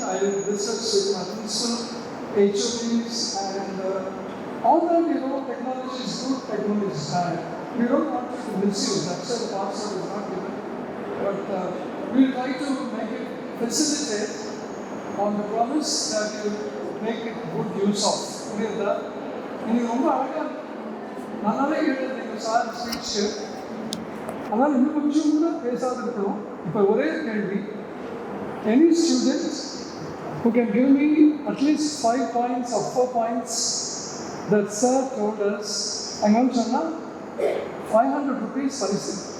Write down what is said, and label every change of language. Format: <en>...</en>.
<en>I discussed with my principal, HODs, and all that, you know, technology is good, technology is bad. We don't want to misuse. That's why the password is not given. But we'll try to make it facilitate on the promise that you make it good use of.</en> <ta>புரியுதா? நீங்கள் ரொம்ப அழகாக நல்லாவே கேட்டீங்க sir speech. அதனால் இன்னும் கொஞ்சம் கூட பேசாத இருக்கணும். இப்போ ஒரே கேள்வி,</ta> <en>any student who can give me at least 5 points or 4 points that sir told us,</en> <ta>என்னன்னு சொன்னால் 500 rupees பரிசு.</ta>